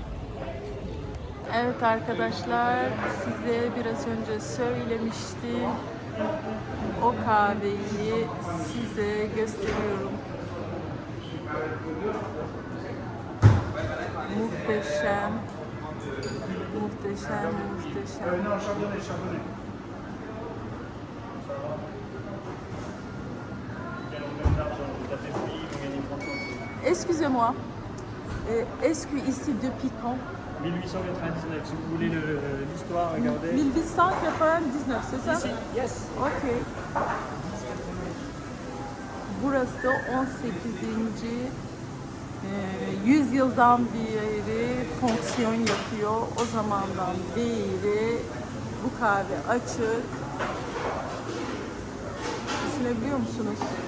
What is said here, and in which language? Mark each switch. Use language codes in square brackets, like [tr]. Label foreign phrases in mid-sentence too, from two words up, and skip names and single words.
[tr] Evet arkadaşlar, size biraz önce söylemiştim. O kahveyi size gösteriyorum. Muhteşem. Muhteşem, muhteşem. [fr] Excusez-moi, est-ce que ici depuis quand? 1899, si vous voulez l'histoire, regardez. 1899, c'est ça? Ici, yes. [tr] Ok. Burası 18. Yüzyıldan beri fonksiyon yapıyor. O zamandan beri bu kahve açık. Düşünebiliyor musunuz?